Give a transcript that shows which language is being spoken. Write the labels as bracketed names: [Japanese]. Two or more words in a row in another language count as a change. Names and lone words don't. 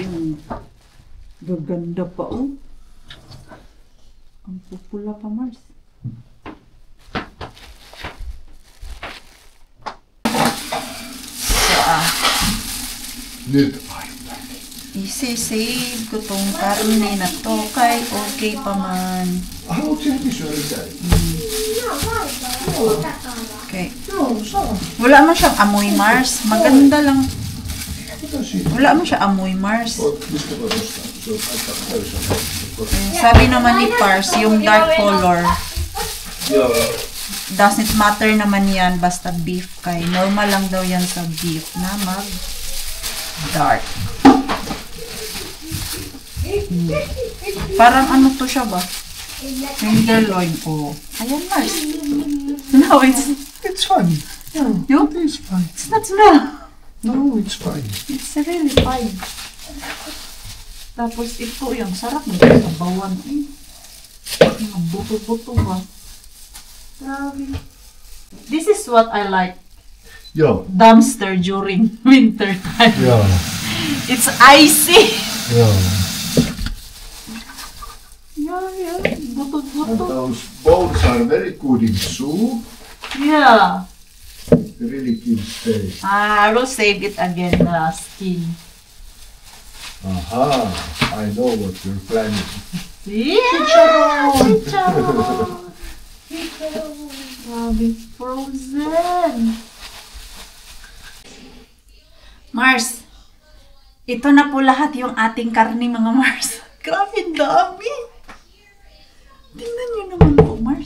[Filipino] Gaganda pa oh. Ang pupula pa, Mars. [Finnish] Nyt. [Filipino] Isi-save ko tong karne na to kay okay pa man. [Finnish] Haluatko sinä kysyä jotain? Okay. Joo, saa. [Filipino] Wala man siyang amoy, Mars. Maganda lang. [Finnish] Mitä siinä? [Filipino] Wala man siya amoy, Mars. [Finnish] Mistä voi ostaa? Se on aika täysin. [Filipino] Sabi naman ni Pars, yung [English] dark color, [Finnish] Joo. [English] doesn't matter [Filipino] naman yan basta beef kay. Normal lang daw yan sa beef na mag-dark. Parang ano to siya ba? Tenderloin ko. Ayan, Mars. No, [English] It's fine. you? It's fine. It's not smell. No, it's fine. It's really fine. [Filipino] Tapos ito yung sarap ng sabawan. Yung buto-buto ba? Grabe. [English] This is what I like. [Finnish] Joo. [English] Dumpster during winter time. [Finnish] Joo. [English] It's icy. [Finnish] Joo. [English] Yeah. [Filipino] Buto-buto. [English] Those bowls are very good in soup. Yeah. Really good taste. I will save it again, the skin. Aha, I know what you're planning. Yeah! Chicharon! [Filipino] Grabe, frozen. Mars, ito na po lahat yung ating karne, mga Mars. Grabe, dami. Tingnan nyo naman po, Mars.